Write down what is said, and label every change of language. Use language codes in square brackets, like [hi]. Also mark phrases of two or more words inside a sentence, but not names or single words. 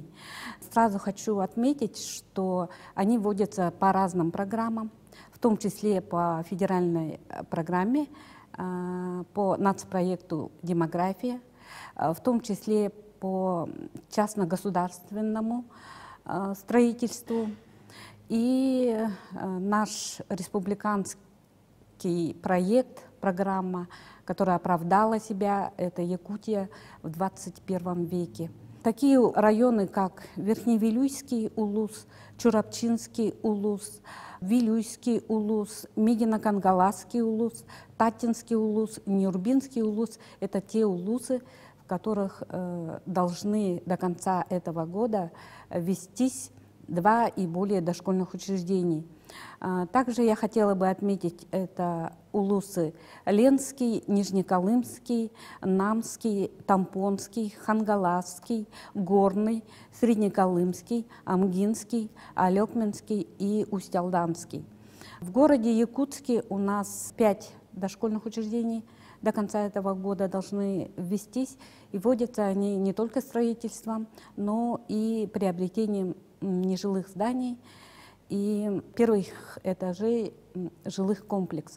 [ru] Сразу хочу отметить, что они вводятся по разным программам, в том числе по федеральной программе, по нацпроекту «Демография», в том числе по частно-государственному строительству. И наш республиканский проект, программа, которая оправдала себя, это Якутия в 21 веке. Такие районы, как Верхневилюйский улус, Чурапчинский улус, Вилюйский улус, Мигино-Кангаласский улус, Татинский улус, Нюрбинский улус – это те улусы, в которых должны до конца этого года ввестись 2 и более дошкольных учреждений. Также я хотела бы отметить это улусы Ленский, Нижнеколымский, Намский, Тампонский, Хангаласский, Горный, Среднеколымский, Амгинский, Алекменский и Усть-Алданский. В городе Якутске у нас 5 дошкольных учреждений до конца этого года должны ввестись, и вводятся они не только строительством, но и приобретением нежилых зданий и первых этажей жилых комплексов.